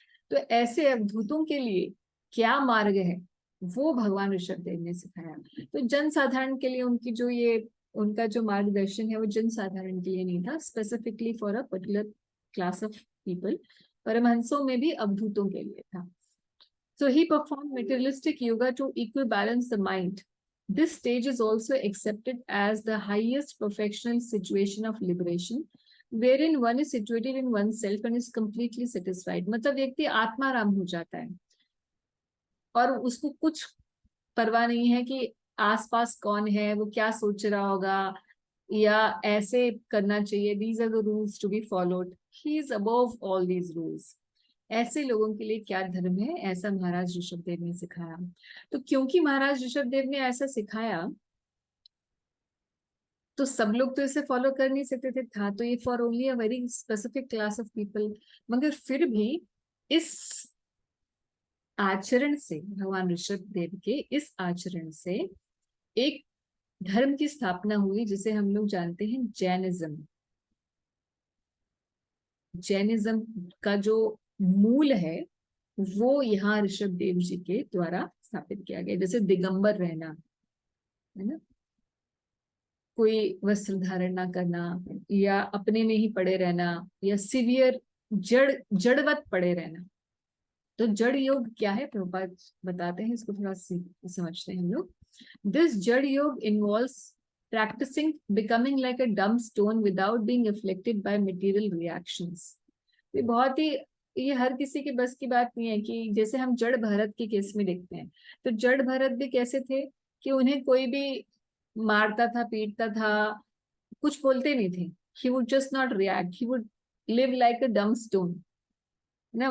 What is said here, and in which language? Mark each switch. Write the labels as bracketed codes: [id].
[hi] तो ऐसे अवधूतों के लिए क्या मार्ग है वो भगवान ऋषभ देव ने सिखाया। तो जन साधारण के लिए उनकी जो ये उनका जो मार्गदर्शन है वो जन साधारण के लिए नहीं था, [en] Specifically for a particular class of people. [hi] परमहंसों में भी अवधूतों के लिए था। [en] So he performed materialistic yoga to equibalance the mind. This stage is also accepted as the highest perfectional situation of liberation, wherein one is situated in oneself and is completely satisfied. [hi] मतलब व्यक्ति आत्माराम हो जाता है और उसको कुछ परवाह नहीं है कि आसपास कौन है, वो क्या सोच रहा होगा, या ऐसे करना चाहिए, [en] these are the rules to be followed. He is above all these rules. [hi] ऐसे लोगों के लिए क्या धर्म है, ऐसा महाराज ऋषभ देव ने सिखाया। तो क्योंकि महाराज ऋषभ देव ने ऐसा सिखाया तो सब लोग तो इसे फॉलो कर नहीं सकते थे, था तो ये [en] For only a very specific class of people. [hi] मगर फिर भी इस आचरण से, भगवान ऋषभ देव के इस आचरण से एक धर्म की स्थापना हुई जिसे हम लोग जानते हैं जैनिज्म। जैनिज्म का जो मूल है वो यहाँ ऋषभ देव जी के द्वारा स्थापित किया गया। जैसे दिगंबर रहना, है ना, कोई वस्त्र धारण ना करना, या अपने में ही पड़े रहना, या सिवियर जड़वत पड़े रहना। तो जड़ योग क्या है, प्रभुपाद बताते हैं, इसको थोड़ा समझते हैं हम लोग। [en] This जड़ योग involves practicing becoming like a dumb stone without being afflicted by material reactions। [hi] ये बहुत ही, ये हर किसी के बस की बात नहीं है कि जैसे हम जड़ भरत के केस में देखते हैं, तो जड़ भरत भी कैसे थे कि उन्हें कोई भी मारता था, पीटता था, कुछ बोलते नहीं थे। [en] He would just not react, he would live like a dumb stone ना।